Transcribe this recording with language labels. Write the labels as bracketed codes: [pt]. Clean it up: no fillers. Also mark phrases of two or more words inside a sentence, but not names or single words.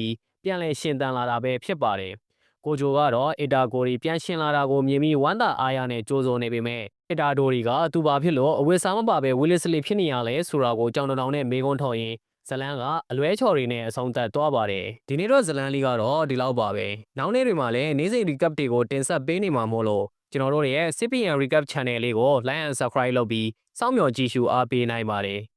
[my] ပြီးပြန်လည်ရှင်သန်လာတာပဲဖြစ်ပါတယ်။ကိုဂျိုကတော့အီတာဂိုရီပြန်ရှင်လာတာကိုမြင်ပြီးဝမ်းသာအားရနဲ့ကြိုးစိုးနေပေမဲ့အီတာဒိုရီကသူဘာဖြစ်လို့အဝတ်စားမပါပဲဝီလစ်စလီဖြစ်နေရလဲဆိုတာကိုကြောင်တောင်နဲ့မေးခွန်းထုတ်ရင်းဇလန်ကအလွဲချော်တွေနဲ့အဆုံးသတ်သွားပါတယ်ဒီနေ့တော့ဇလန်လေးကတော့ဒီလောက်ပါပဲနောက်နေ့တွေမှာလည်းနေ့စဉ် recap တွေကိုတင်ဆက်ပေးနေမှာမို့လို့ကျွန်တော်တို့ရဲ့ CPN Recap Channel လေးကို [en] like and subscribe [my] လုပ်ပြီးစောင့်မျှော်ကြည့်ရှုအားပေးနိုင်ပါတယ်